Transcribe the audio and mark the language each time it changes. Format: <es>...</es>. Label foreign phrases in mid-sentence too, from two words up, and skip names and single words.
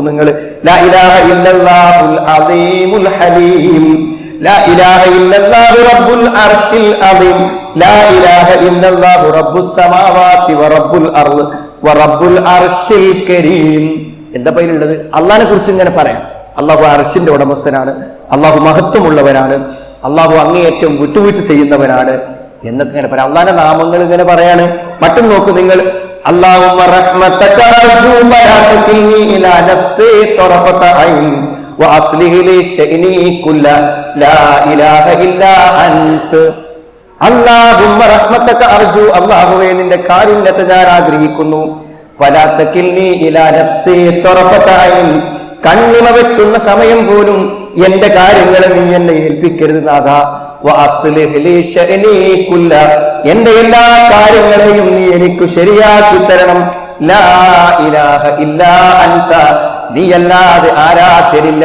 <ar>നിങ്ങൾ لا إله إلا الله العظيم الحليم، لا إله إلا الله رب العرش العظيم، لا إله إلا الله رب السماوات و رب الأرض و رب العرش الكريم.</ar> <ml>എന്താ പേരുള്ളത്? അള്ളാഹിനെ കുറിച്ച് ഇങ്ങനെ പറയാം. അള്ളാഹു അർശിന്റെ ഉടമസ്ഥനാണ്, അള്ളാഹു മഹത്വമുള്ളവനാണ്, അള്ളാഹു അങ്ങേയറ്റം വിട്ടുവീഴ്ച ചെയ്യുന്നവനാണ് എന്നൊക്കെ ഇങ്ങനെ പറയാം. അള്ളാഹിന്റെ നാമങ്ങൾ ഇങ്ങനെ പറയാണ്. മറ്റും നോക്കൂ നിങ്ങൾ,</ml> <ar>اللهم رحمتك أرجو ولا تكلني إلى نفسي طرفة عين وأصلح لي شأني كله لا إله إلا أنت. اللهم رحمتك أرجو,</ar> <ml>അല്ലാഹുവേ നിന്റെ കാരുണ്യത്തെ ഞാൻ ആഗ്രഹിക്കുന്നു.</ml> <ar>ولا تكلني إلى نفسي طرفة عين,</ar> <ml>കണ്ണിമ വെട്ടുന്ന സമയം പോലും എന്റെ കാര്യങ്ങളെ നീ എന്നെ ഏൽപ്പിക്കരുത് നാഥാ. എന്റെ എല്ലാ കാര്യങ്ങളെയും നീ എനിക്ക് ശരിയാക്കി തരണം.</ml> <ar>لا إله إلا أنت,</ar> <ml>നീ അല്ലാതെ ആരാധ്യരില്ല.</ml>